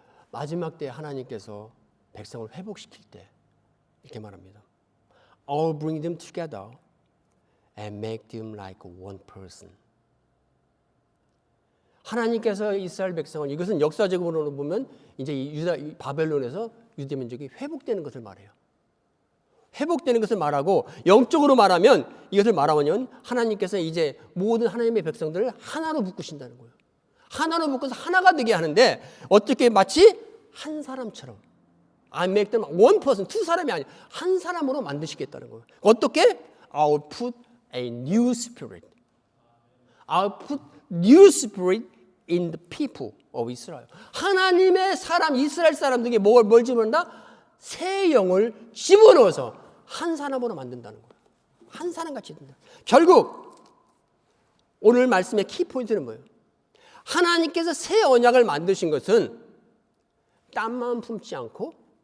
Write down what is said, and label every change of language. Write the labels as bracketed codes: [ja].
[ko] 마지막 때 하나님께서 백성을 회복시킬 때 이렇게 말합니다. [en] I'll bring them together and make them like one person. [ko] 하나님께서 이스라엘 백성을 이것은 역사적으로 보면 이제 바벨론에서 유대 민족이 회복되는 것을 말해요. 회복되는 것을 말하고 영적으로 말하면 이것을 말하면 하나님께서 이제 모든 하나님의 백성들을 하나로 묶으신다는 거예요. 하나로 묶어서 하나가 되게 하는데 어떻게 마치 한 사람처럼 [en] I make them one person, [ko] 두 사람이 아니라 한 사람으로 만드시겠다는 거예요. 어떻게? [en] I'll put a new spirit. I'll put new spirit in the people of Israel. [ko] 하나님의 사람, 이스라엘 사람들에게 뭘 집어넣는다? 새 영을 집어넣어서 한 사람으로 만든다는 거예요. 한 사람같이 된다. 결국 오늘 말씀의 키포인트는 뭐예요? 하나님께서 새 언약을 만드신 것은 땀만 품지 않고